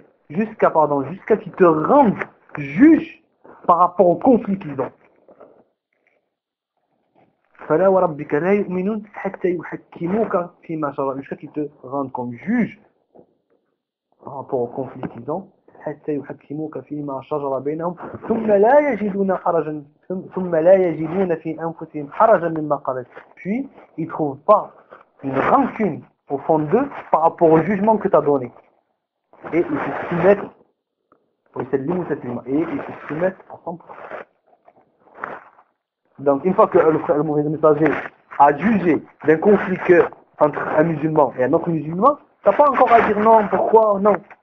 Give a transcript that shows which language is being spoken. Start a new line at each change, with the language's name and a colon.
French: Jusqu'à qu'ils te rendent juge par rapport au conflit qu'ils ont. Jusqu'à qu'ils te rendent comme juge par rapport au conflit qu'ils ont.
Arabic: حتى يحكموك فيما شجر بينهم ثم لا يجدون حرجا ثم لا يجدون في انفسهم حرجا مما قضيت.
French: Puis ils trouvent pas une rancune au fond d'eux par rapport au jugement que tu as donné. Et ils se soumettent pour cette limite, cette limite. Et ils se soumettent à 100%. Donc une fois que le frère le mauvais messager a jugé d'un conflit que entre un musulman et un autre musulman, tu n'as pas encore à dire non, pourquoi, non.